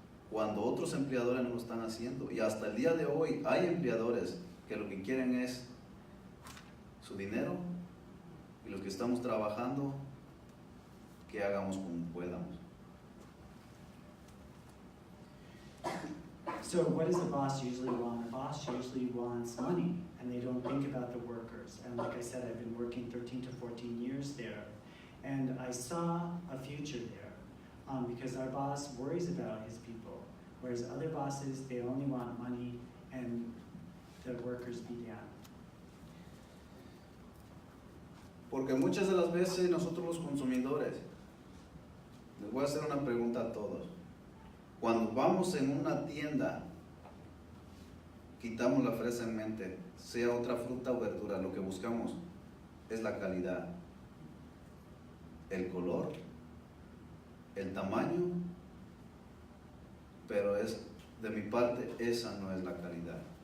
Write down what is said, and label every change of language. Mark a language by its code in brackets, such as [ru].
[es] Cuando otros empleadores no lo están haciendo. Y hasta el día de hoy hay empleadores que lo que quieren es su dinero, y los que estamos trabajando, que hagamos como podamos. [en] So what does a boss usually want? A boss usually wants money, and they don't think about the workers. And like I said, I've been working 13 to 14 years there, and I saw a future there, because our boss worries about his people, whereas other bosses, they only want money and the workers be down. [es] Porque muchas de las veces nosotros los consumidores, les voy a hacer una pregunta a todos. Cuando vamos en una tienda quitamos la fresa en mente, sea otra fruta o verdura, lo que buscamos es la calidad, el color, el tamaño, pero de mi parte, esa no es la calidad.